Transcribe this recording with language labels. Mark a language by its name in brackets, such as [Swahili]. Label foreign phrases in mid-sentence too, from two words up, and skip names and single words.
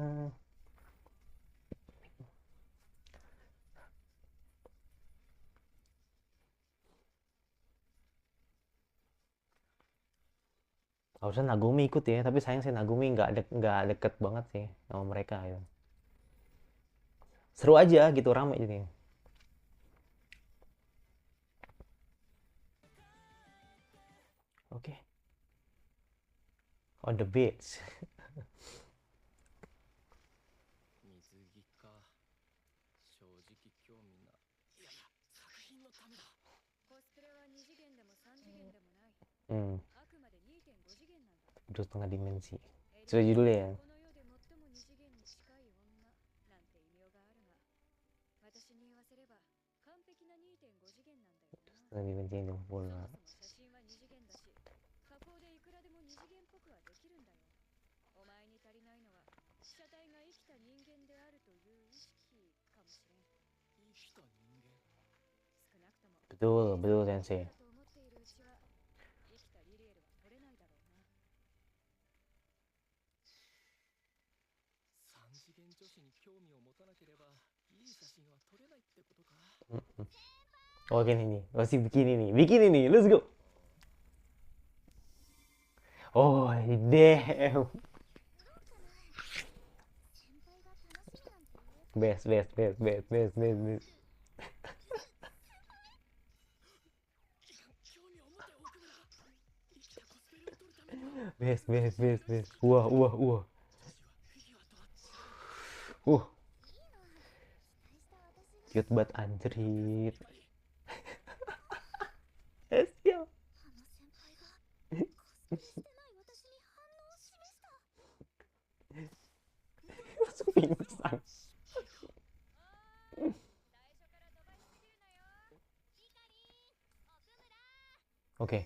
[Indonesian] Harusnya Nagumi ikut ya, tapi sayang sih Nagumi nggak deket banget sih sama mereka gitu. Seru aja gitu, rame jadi. Oke. [English] On the beach. [Indonesian] Hmm, 2,5 dimensi. Sudah judulnya ya. [Japanese] 私に言わせれば完璧な2.5次元なんだよな。 [Indonesian] lebih benci yang [Japanese] そも [Indonesian] sempurna. [Japanese] そも写真は2次元だし、加工でいくらでも2次元っぽくはできるんだよ。お前に足りないのは被写体が生きた人間であるという意識かもしれん。生きた人間、少なくとも [Indonesian] Betul, betul sensei. [Japanese] だと思っているうちは生きたリリエルは撮れないだろうな。3次元女子に興味を持たなければいい写真は撮れないってことか。 [Indonesian] Oh gini nih, masih bikini nih, [English] let's go. Oh damn, best, best, best, best, best, best, best, [Japanese] 興味を持て奥村。生きたコスプレを撮るためには [English] best, best, best, best. Wah, wah, wah, [Japanese] 女子はフィギュアとは違う。 [Indonesian] wah. Cute banget anjrit. [English] Let's go. [Indonesian] Langsung pingsan. Oke.